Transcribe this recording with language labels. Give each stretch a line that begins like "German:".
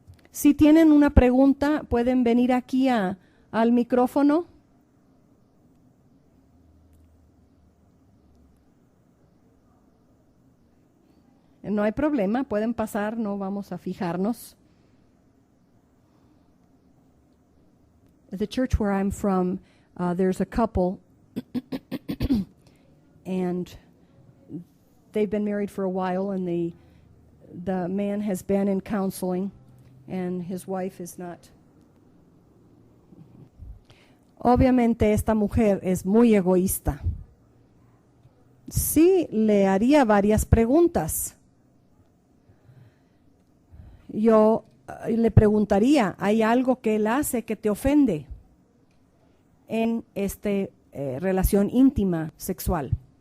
Spanish: Si tienen una pregunta, pueden venir aquí a al micrófono. No hay problema, pueden pasar, no vamos a fijarnos.
English: The church where I'm from, there's a couple, and they've been married for a while, and the man has been in counseling, and his wife is not.
Spanish: Obviamente esta mujer es muy egoísta. Sí, le haría varias preguntas. Yo le preguntaría, ¿hay algo que él hace que te ofende en esta relación íntima sexual?